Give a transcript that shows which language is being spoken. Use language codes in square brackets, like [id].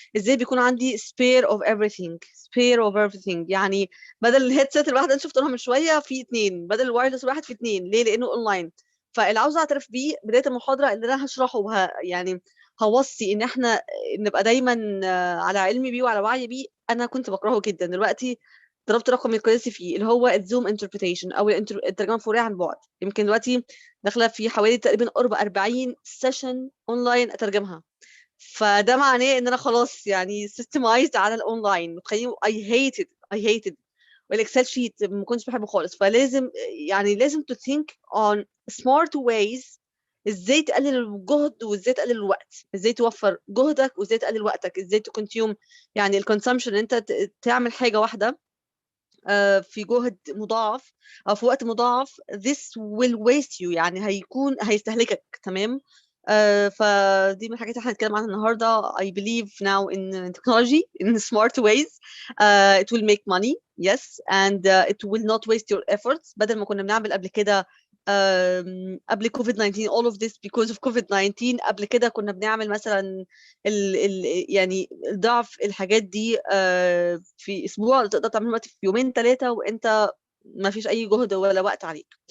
[ar] ازاي بيكون عندي [en] spare of everything، spare of everything. [ar] يعني بدل الهيدسيت الواحده اللي شفتها من شويه في 2، بدل الوايرلس الواحد في 2. ليه؟ لانه اونلاين. فاللي عاوزه اعترف بيه بدايه المحاضره اللي انا هشرحه يعني هوصي ان احنا نبقى دايما على علم بيه وعلى وعي بيه. انا كنت بكرهه جدا، دلوقتي ضربت رقم القياسي فيه اللي هو الزوم انتربريتيشن او الترجمه الفوريه عن بعد. يمكن دلوقتي داخله في حوالي تقريبا قرب 40 سيشن اونلاين اترجمها. فده معناه ان انا خلاص يعني سيستمايزد على الاونلاين. متخيلين؟ [en] I hated [ar] والاكسل شيت ما كنتش بحبه خالص. فلازم يعني لازم [en] to think on smart ways [ar] ازاي تقلل الجهد وازاي تقلل الوقت، ازاي توفر جهدك وازاي تقلل وقتك، ازاي تكونسيوم يعني الكونسامشن. انت تعمل حاجه واحده في جهد مضاعف او في وقت مضاعف. [en] this will waste you، [ar] يعني هيستهلكك. تمام. فدي من الحاجات اللي هنتكلم عنها النهارده. [en] I believe now in technology in smart ways. It will make money, yes, and it will not waste your efforts. [ar] بدل ما كنا بنعمل قبل كده قبل كوفيد 19 [en] all of this because of [ar] كوفيد 19. قبل كده كنا بنعمل مثلا يعني ضعف الحاجات دي في اسبوع، تقدر تعملها في يومين 3 وانت ما فيش اي جهد ولا وقت عليك.